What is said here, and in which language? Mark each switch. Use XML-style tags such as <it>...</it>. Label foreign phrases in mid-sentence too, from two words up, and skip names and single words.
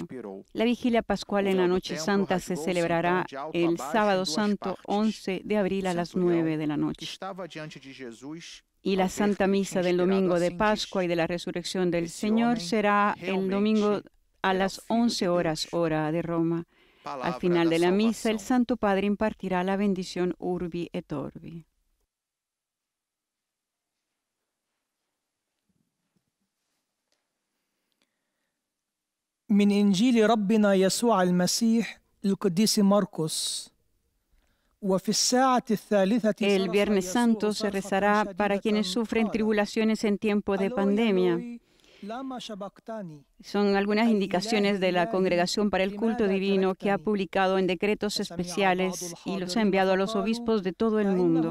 <es>La vigilia pascual en la Noche Santa se celebrará el Sábado Santo 11 de abril a las 9 de la noche. Y la Santa Misa del Domingo de Pascua y de la Resurrección del Señor será el domingo a las 11 horas, hora de Roma. Al final de la misa, el Santo Padre impartirá la bendición</es> <la>Urbi et Orbi.</la> <ar>من إنجيل ربنا يسوع المسيح القديس مرقس. وفي الساعة الثالثة</ar> <es>El Viernes Santo se rezará para quienes sufren tribulaciones en tiempo de pandemia. Son algunas indicaciones de la Congregación para el Culto Divino que ha publicado en decretos especiales y los ha enviado a los obispos de todo el mundo.</es>